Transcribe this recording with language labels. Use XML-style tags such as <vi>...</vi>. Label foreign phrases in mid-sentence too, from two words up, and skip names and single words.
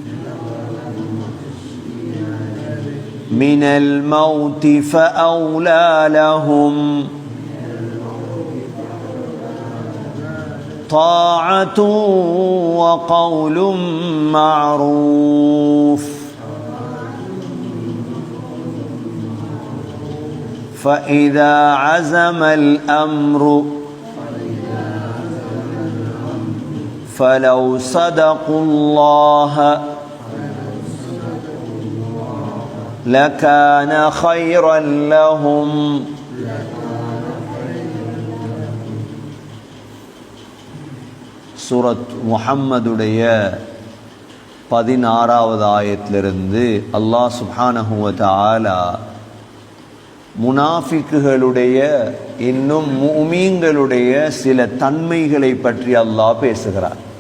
<ar>من الموت فأولى لهم طاعة وقول معروف فإذا عزم الأمر فلو صدقوا الله لكان خيرا لهم</ar> <ta>சூரத் முஹம்மதுடைய 16வது ஆயத்திலிருந்து</ta> <ar>الله سبحانه وتعالى</ar> <ta>முனாஃபிக்குகளுடைய இன்னும் முஃமின்களுடைய சில தன்மைகளை பற்றி அல்லாஹ் பேசுகிறார்.</ta>